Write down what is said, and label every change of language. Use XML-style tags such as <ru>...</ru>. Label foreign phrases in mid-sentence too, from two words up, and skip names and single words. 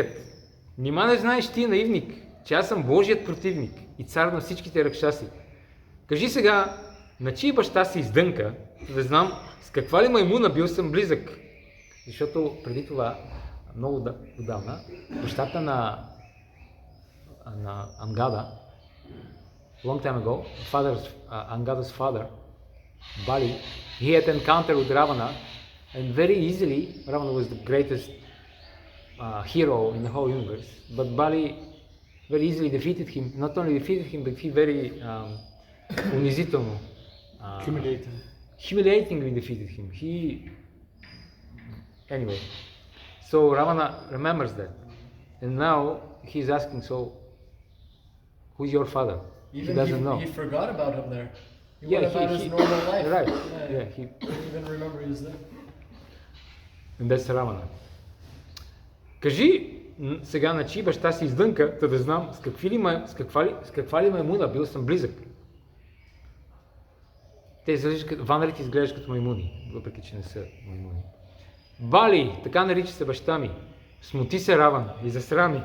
<bg>Нима не знаеш ти, наивник, че аз съм Божият противник и цар на всичките ракшаси. Кажи сега, на чий баща си издънка, да знам с каква ли маймуна бил съм близък. Защото преди това, много отдавна, бащата на Амгада,</bg> <en>long time ago, Angada's father, Bali, he had encountered with Ravana, and very easily, Ravana was the greatest hero in the whole universe, but Bali very easily defeated him. Not only defeated him, but he very унизително, humiliatingly defeated him. Anyway, so Ravana remembers that, and now he's asking, so who's your father? He doesn't know. He forgot about him there. He Yeah, went about his normal life. Right. Yeah, He didn't even remember he was there. and that's Ravana.</en> <bg>Кажи сега на чий баща си издънка, да знам с каква ли маймуна бил съм близък. Ванарите изглеждат като маймуни, въпреки че не са маймуни. Бали, така нарича се баща ми. Смути се Раван и засрами.</bg>